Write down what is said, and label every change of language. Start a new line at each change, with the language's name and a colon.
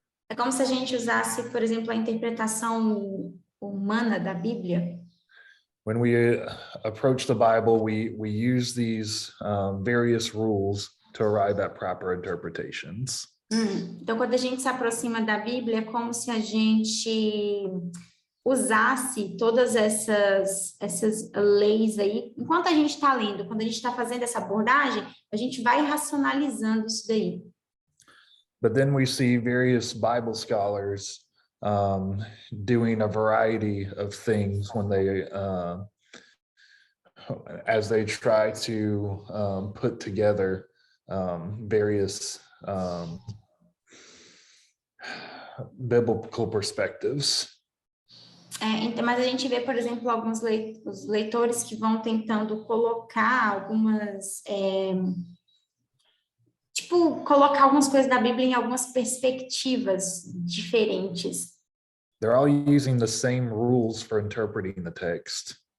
Portuguese: É como se a gente usasse, por exemplo, a interpretação humana da Bíblia.
English: When we approach the Bible, we use these various rules to arrive at proper interpretations.
Portuguese: Então, quando a gente se aproxima da Bíblia, é como se a gente usasse todas essas leis aí. Enquanto a gente está lendo, quando a gente está fazendo essa abordagem, a gente vai racionalizando isso daí.
English: But then we see various Bible scholars doing a variety of things when they, as they try to put together various biblical perspectives.
Portuguese: Então, mas a gente vê, por exemplo, alguns leitores que vão tentando colocar algumas colocar algumas coisas da Bíblia em algumas perspectivas diferentes.
English: They're all using the same rules for interpreting the text.